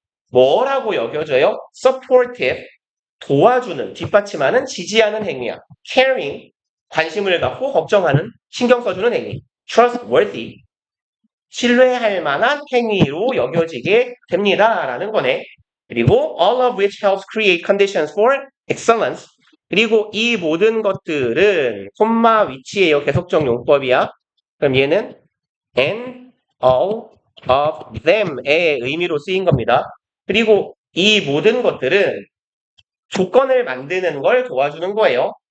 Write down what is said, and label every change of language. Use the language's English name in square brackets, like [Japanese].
[Korean] 뭐라고 여겨져요? supportive, 도와주는, 뒷받침하는, 지지하는 행위야. caring, 관심을 갖고 걱정하는, 신경 써주는 행위. trustworthy, 신뢰할 만한 행위로 여겨지게 됩니다. 라는 거네. 그리고 [English] all of which helps create conditions for excellence. [Korean] 그리고 이 모든 것들은 콤마 위치예요. 계속적 용법이야. 그럼 얘는 [English] and all of them [Korean] 의 의미로 쓰인 겁니다. 그리고 이 모든 것들은 조건을 만드는 걸 도와주는 거예요.